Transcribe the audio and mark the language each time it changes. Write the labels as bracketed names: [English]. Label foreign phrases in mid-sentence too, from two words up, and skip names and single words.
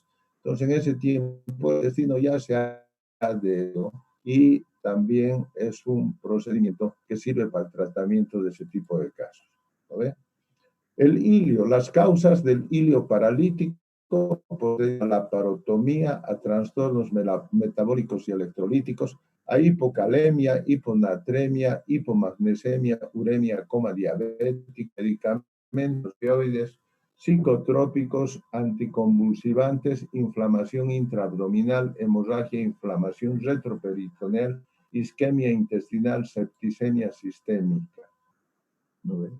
[Spanish] Entonces, en ese tiempo el intestino ya se ha adherido y también es un procedimiento que sirve para el tratamiento de ese tipo de casos. ¿Lo ve? El ilio, las causas del ilio paralítico, a la parotomía, a trastornos metabólicos y electrolíticos, a hipocalemia, hiponatremia, hipomagnesemia, uremia, coma diabética, medicamentos opioides, psicotrópicos, anticonvulsivantes, inflamación intraabdominal, hemorragia, inflamación retroperitoneal, isquemia intestinal, septicemia sistémica. ¿No ven?